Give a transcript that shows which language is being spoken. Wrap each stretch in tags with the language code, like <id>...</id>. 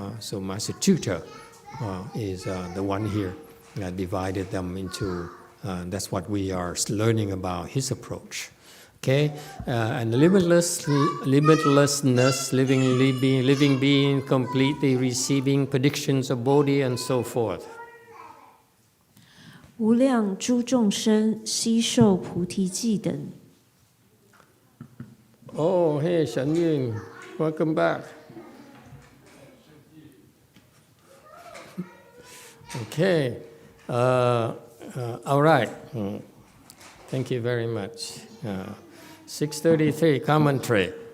<en>So Master Chuta is the one here that divided them into, that's what we are learning about his approach Okay, and limitlessness, living being, completely receiving predictions of Bodhi and so forth.</en> <zh>无量诸众生悉受菩提记等。</zh> <en>Oh, hey, Shan Ying, welcome back. Okay, all right. Thank you very much. 633 commentary.</en>